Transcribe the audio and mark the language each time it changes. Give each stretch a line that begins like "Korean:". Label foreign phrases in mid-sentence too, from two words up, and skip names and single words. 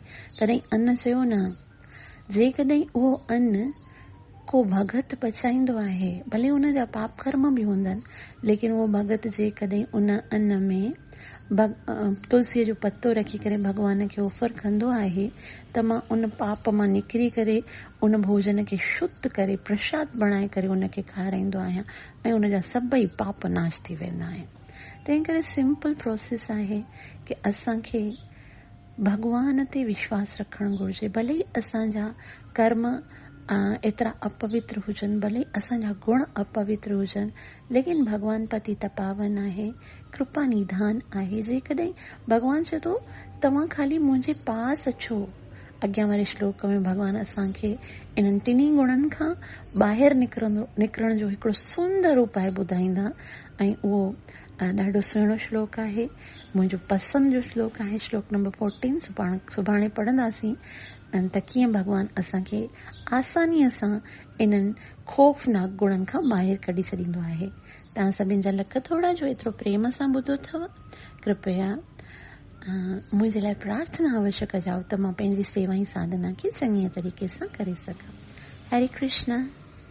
Sindhi: तॾहिं अन्न चयो न, जेकॾहिं उहो अन्न को भगत पचाईंदो आहे, भले उन जा पाप कर्म बि हूंदनि, लेकिन उहो भगत जेकॾहिं उन अन्न में तुलसीअ जो पत्तो रखी करे भॻवान खे ऑफर कंदो आहे, त मां उन पाप मां निकिरी करे उन भोजन खे शुद्ध करे प्रसाद बणाए करे उनखे खाराईंदो आहियां, ऐं उन जा सभई पाप नाश थी वेंदा आहिनि। तंहिं करे सिंपल प्रोसेस आहे कि असांखे भॻवान ते विश्वास रखणु घुरिजे। भले ई असांजा कर्म एतिरा अपवित्र हुजनि, भले असांजा गुण अपवित्र हुजनि, लेकिन भॻवान पति त पावन आहे, कृपा निधान आहे। जेकॾहिं भॻवान चए थो तव्हां खाली मुंहिंजे पास अचो, अॻियां वारे श्लोक में भॻवान असांखे इन्हनि टिनी गुणनि खां ॿाहिरि निकिरण जो हिकिड़ो सुंदर उपाय ॿुधाईंदा, ऐं उहो ॾाढो सुहिणो श्लोक आहे, मुंहिंजो पसंदि जो श्लोक आहे, श्लोक नंबर 14 सुभाणे पढ़ंदासीं। त कीअं भॻवान असांखे आसानीअ सां इन्हनि ख़ौफ़नाक गुणनि खां ॿाहिरि कढी छॾींदो आहे। तव्हां सभिनि जा लख थोड़ा जो एतिरो प्रेम सां ॿुधो अथव, कृपया मुंहिंजे लाइ प्रार्थना अवश्य कजाओ त मां पंहिंजी सेवा ई साधना खे चङीअ तरीक़े सां करे सघां। हरे कृष्ण।